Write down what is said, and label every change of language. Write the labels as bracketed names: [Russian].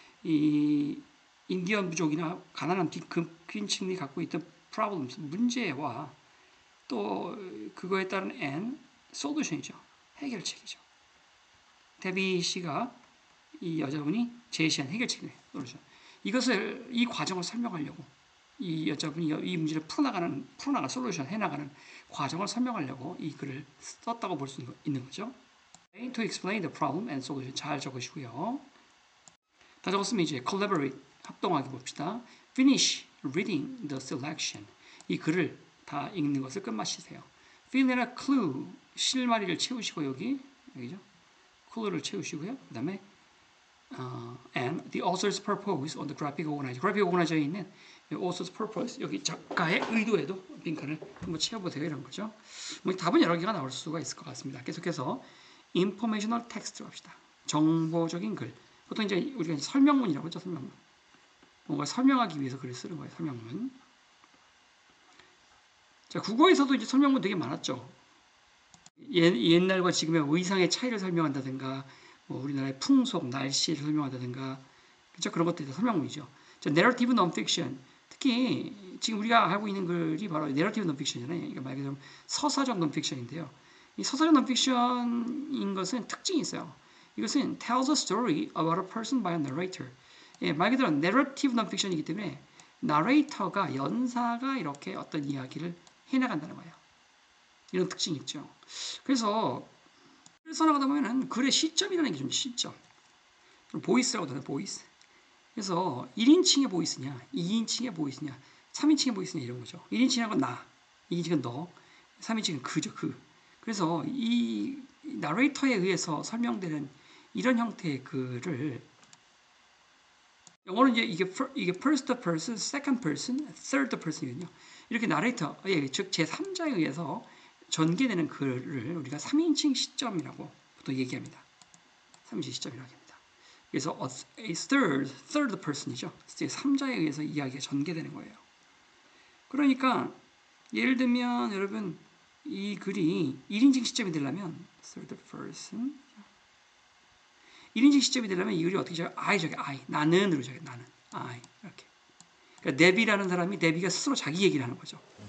[Korean] 이 인디언 부족이나 가난한 빈층이 갖고 있던 problems, 문제와 또 그거에 따른 [English] and solution [Korean] 이죠. 해결책이죠. 데비 씨가 이 여자분이 제시한 해결책이에요. 이것을 이 과정을 설명하려고 이 여자분이 이 문제를 풀어나가 솔루션 해나가는 과정을 설명하려고 이 글을 썼다고 볼 수 있는 거죠. [English] To explain the problem and solution [Korean] 잘 적으시고요. 다 적었으면 이제 collaborate 합동하기 봅시다. [English] Finish reading the selection [Korean] 이 글을 다 읽는 것을 끝마치세요. [English] Fill in a clue [Korean] 실마리를 채우시고 여기죠. clue를 채우시고요. 그 다음에 [English] and the author's purpose on the graphic organizer. [Korean] graphic organizer에 있는 author's purpose 여기 작가의 의도에도 빈칸을 한번 채워보세요 이런 거죠. 뭐 답은 여러 개가 나올 수가 있을 것 같습니다. 계속해서 informational text 합시다. 정보적인 글. 보통 이제 우리가 설명문이라고 하죠. 설명문. 뭔가 설명하기 위해서 글을 쓰는 거예요. 설명문. 자, 국어에서도 이제 설명문 되게 많았죠. 옛날과 지금의 의상의 차이를 설명한다든가, 뭐 우리나라의 풍속, 날씨를 설명한다든가, 그렇죠? 그런 것들이 설명문이죠. [English] 자, narrative nonfiction. [Korean] 특히 지금 우리가 하고 있는 글이 바로 narrative nonfiction이잖아요. 그러니까 말 그대로 서사적 nonfiction인데요. 이 서사적 nonfiction인 것은 특징이 있어요. 이것은 [English] tells a story about a person by a narrator. [Korean] 예, 말 그대로 narrative nonfiction이기 때문에 나레이터가 연사가 이렇게 어떤 이야기를 해나간다는 거예요. 이런 특징이 있죠. 그래서 글을 써나가다 보면은 글의 시점이라는 게 좀 시점. 보이스라고 하잖아요. 보이스. 그래서 1인칭의 보이스냐, 2인칭의 보이스냐, 3인칭의 보이스냐 이런 거죠. 1인칭은 나, 2인칭은 너, 3인칭은 그죠. 그. 그래서 이 나레이터에 의해서 설명되는 이런 형태의 글을 영어는 이제 이게 [English] first person, second person, third person [Korean] 이거든요. 이렇게 나레이터, 즉 제3자에 의해서 전개되는 글을 우리가 3인칭 시점이라고 보통 얘기합니다. 3인칭 시점이라고 합니다. 그래서 a third person이죠. 제3자에 의해서 이야기가 전개되는 거예요. 그러니까 예를 들면 여러분 이 글이 1인칭 시점이 되려면 third person 1인칭 시점이 되려면 이 글이 어떻게 적어요? I 나는으로 적어요. 나는 I 이렇게. 그러니까 데비라는 사람이 데비가 스스로 자기 얘기를 하는 거죠.